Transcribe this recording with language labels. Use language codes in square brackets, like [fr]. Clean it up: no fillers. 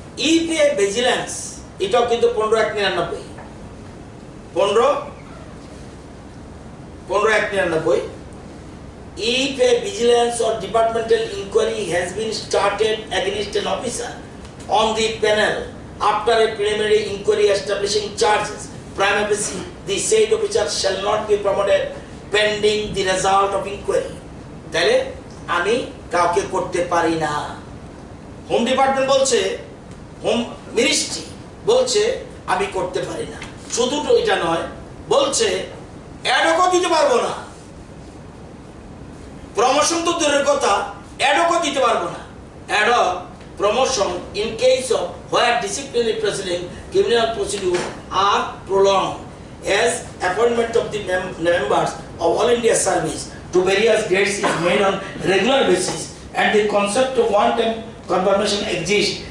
[en] EPA vigilance, [bn] এটাও কিন্তু [en] 15/199 15/199 if a vigilance or departmental inquiry has been started against an officer on the panel after a preliminary inquiry establishing charges prima facie, the said officer shall not be promoted pending the result of inquiry. [bn] তাহলে আমি কাউকে করতে পারি না। Home department বলছে, home ministry বলছে আমি করতে পারি না। শুধু তো এটা নয়, বলছে অ্যাডকও দিতে পারবো না, প্রমোশন তো দূরের কথা, অ্যাডকও দিতে পারবো না। [en] Ad hoc promotion in case of where disciplinary proceeding, criminal procedure are prolonged as appointment of the members of All India Service to various grades is made on regular basis and the concept of one-time confirmation exists.